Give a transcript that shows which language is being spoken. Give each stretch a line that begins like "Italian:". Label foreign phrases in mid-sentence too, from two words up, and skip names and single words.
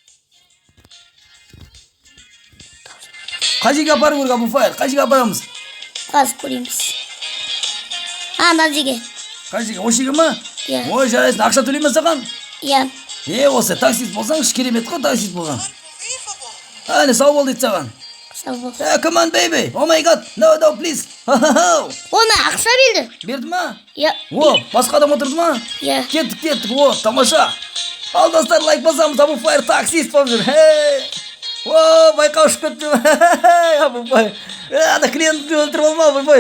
Kazakh: Қай жерге апару керек Abu Fire? Қай жерге апарамыз? Қазір көреміз. Ана жерге. Қай жерге? Осы жерге ма? Иә. Ой, жарайсың. Ақша төлей ме саған? Иә. Осы таксист болсаң, керемет қой таксист болған. Әне, сау бол дейді саған. Сау бол.
English: Come on, baby. Oh my god. No, please.
Kazakh: Оны ақша берді. Берді ма? Иә. О, басқа адам отырды ма? Иә. Кеттік. О, тамаша. Ал достар, лайк басамыз. Abu Fire таксист болып жүр. О, байқа ұшып кетті. Abu Fire. Ана клиентті өлтіріп алма, Abu Fire.